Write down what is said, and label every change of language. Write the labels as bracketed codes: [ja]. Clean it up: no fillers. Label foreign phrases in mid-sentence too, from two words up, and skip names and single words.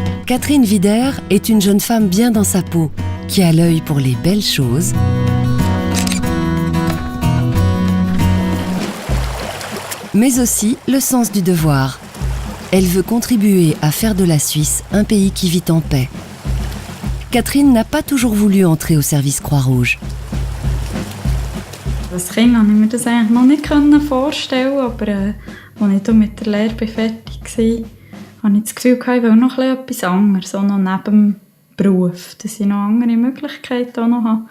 [fr] Catherine Wider est une jeune femme bien dans sa peau, qui a l'œil pour les belles choses, mais aussi le sens du devoir. Elle veut contribuer à faire de la Suisse un pays qui vit en paix. Catherine n'a pas toujours voulu entrer au service Croix-Rouge. [de] Als Kind konnte ich mir das eigentlich noch nicht vorstellen, aber als ich mit der Lehre fertig war, hatte ich das Gefühl, ich will noch etwas anderes, auch noch neben dem Beruf, dass ich noch andere Möglichkeiten auch noch habe.